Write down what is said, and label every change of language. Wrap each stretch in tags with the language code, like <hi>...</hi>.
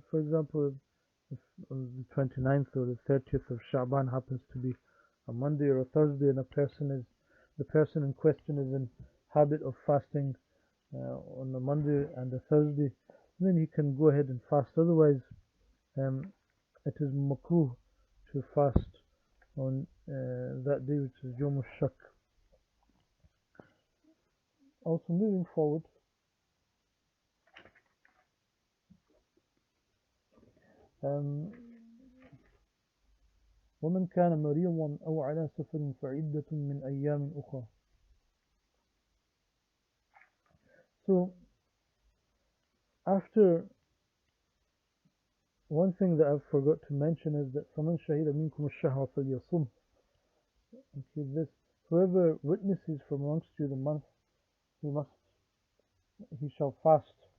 <en>For example, if on the 29th or the 30th of Sha'ban happens to be a Monday or a Thursday, and the person in question is in habit of fasting on the Monday and the Thursday, then he can go ahead and fast. Otherwise, it is makruh to fast on that day, which is Yom al-Shak. Also, moving forward,</en> <ar>ومن كان مريضا أو على سفر فعدة من أيام أخرى. So</ar> <en>after, one thing that I forgot to mention is that</en> <ar>فَمَنْ شَهِدَ مِنْكُمُ الشَّهْرَ فَلْيَصُمْهُ.</ar> <en>Okay, this, whoever witnesses from amongst you the month, he shall fast.</en>